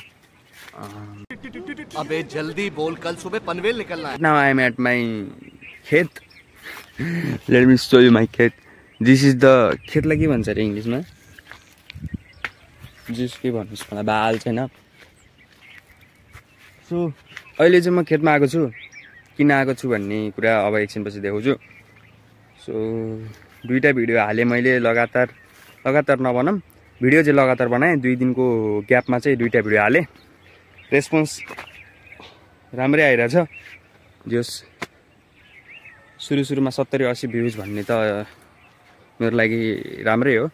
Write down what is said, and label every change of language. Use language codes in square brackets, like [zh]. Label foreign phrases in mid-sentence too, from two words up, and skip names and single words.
[hi] अबे जल्दी बोल कल सुबह पनवेल निकलना है [en] now I am at my khet let me show you my khet this is the [ne] खेतलाई के भन्छ अरे इङ्ग्लिसमा जिस के भन्नुहोस् मलाई बाल छैन सो अहिले चाहिँ म खेतमा आएको छु किन आएको छु भन्ने कुरा अब एकछिनपछि देखाउँछु सो दुईटा भिडियो हालेँ मैले लगातार नभनौँ भिडियो चाहिँ लगातार बनाएँ 2 दिनको ग्यापमा चाहिँ दुईटा भिडियो हालेँ रेस्पोन्स राम्रै आइरहेछ जस सुरुमा 70-80 भ्युज भन्ने त मेरो लागि राम्रै हो